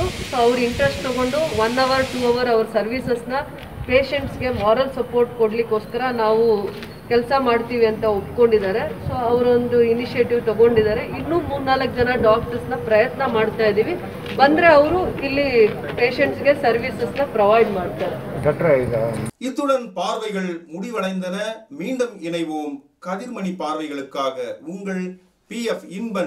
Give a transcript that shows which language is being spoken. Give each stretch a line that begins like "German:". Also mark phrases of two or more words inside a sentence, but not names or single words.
Kannada: ಸೊ ಅವ್ರು ಇಂಟ್ರೆಸ್ಟ್ ತೊಗೊಂಡು 1 hour 2 hour ಅವ್ರ ಸರ್ವೀಸಸ್ನ ಪೇಷಂಟ್ಸ್ಗೆ
English: moral support
Kannada: ಕೊಡಲಿಕ್ಕೋಸ್ಕರ ನಾವು ಕೆಲಸ ಮಾಡ್ತೀವಿ ಅಂತ ಒಪ್ಕೊಂಡಿದ್ದಾರೆ. ಸೊ ಅವರೊಂದು ಇನಿಷಿಯೇಟಿವ್ ತೊಗೊಂಡಿದ್ದಾರೆ. ಇನ್ನೂ 3-4 ಜನ ಡಾಕ್ಟರ್ಸ್ನ ಪ್ರಯತ್ನ ಮಾಡ್ತಾ ಇದ್ದೀವಿ. ಬಂದರೆ ಅವರು ಇಲ್ಲಿ ಪೇಷಂಟ್ಸ್ಗೆ ಸರ್ವೀಸಸ್ನ ப்ரொவைட் ಮಾಡ್ತಾರೆ.
Tamil: இத்துடன் பார்வைகள் முடிவடைந்தன. மீண்டும் இணைவோம். கதிர்மணி பார்வைகளுக்காக உங்கள் PF இன்பன்.